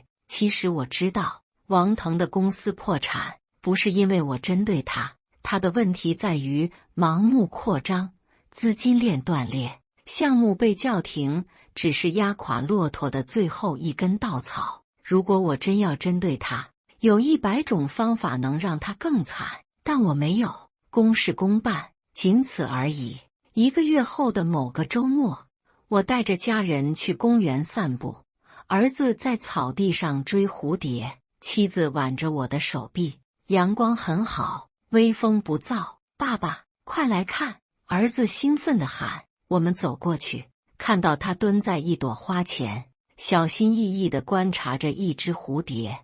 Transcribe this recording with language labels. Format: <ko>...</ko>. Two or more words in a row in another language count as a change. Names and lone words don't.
<zh>其實我知道，王腾的公司破產不是因為我針對他，他的問題在於盲目擴張，資金鏈斷裂，項目被叫停，只是壓垮駱駝的最後一根稻草。如果我真要針對他，有100種方法能讓他更慘，但我沒有。公事公辦，僅此而已。1個月後的某個週末，我帶着家人去公園散步。兒子在草地上追蝴蝶，妻子挽着我的手臂，陽光很好，微風不燥。爸爸，快來看！兒子興奮地喊。我們走過去，看到他蹲在一朵花前，小心翼翼地觀察着一隻蝴蝶。</zh>